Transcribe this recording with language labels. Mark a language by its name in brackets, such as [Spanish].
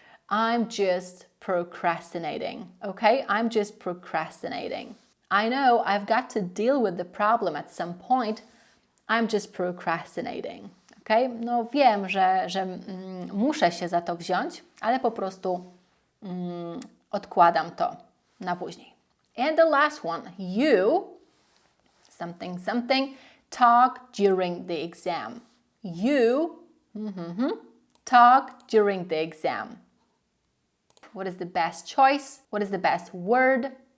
[English] I'm just procrastinating, okay? I'm just procrastinating. I know I've got to deal with the problem at some point. I'm just procrastinating, okay? [Polish] No wiem, że muszę się za to wziąć, ale po prostu odkładam to na później. [English] And the last one, you, something, talk during the exam. You, talk during the exam. What is the best choice? What is the best word?